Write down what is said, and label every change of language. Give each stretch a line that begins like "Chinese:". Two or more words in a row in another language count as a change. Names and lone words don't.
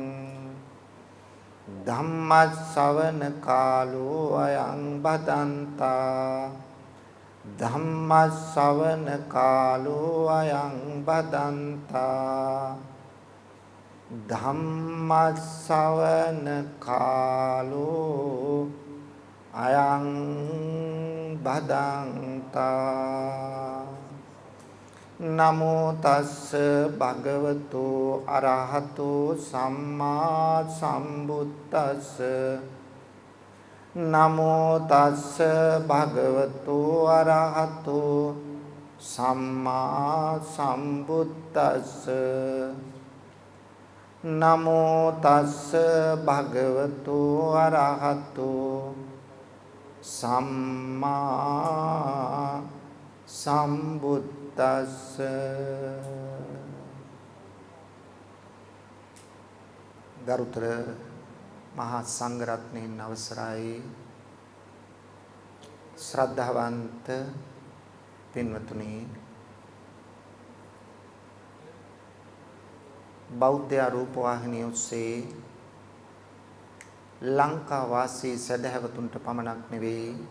Pali: ධම්ම ශ්‍රවණ කාලෝ අයං බදන්තා ධම්ම ශ්‍රවණ කාලෝ අයං බදන්තා ධම්ම ශ්‍රවණ කාලෝ අයං බදන්තා නමෝ තස්ස භගවතු අරහතු සම්මා සම්බුද්දස්ස නමෝ තස්ස භගවතු අරහතු සම්මා සම්බුද්දස්ස නමෝ තස්ස භගවතු අරහතු සම්මා සම්බුද්දස්ස තස්ස
Sinhala: ගරුතර මහා සංඝරත්නයන් අවසරයි ශ්‍රද්ධාවන්ත පින්වතුනි බෞද්ධ ආරෝප වාහිනිය ඔස්සේ ලංකා වාසී සදහැවතුන්ට පමණක් නෙවෙයි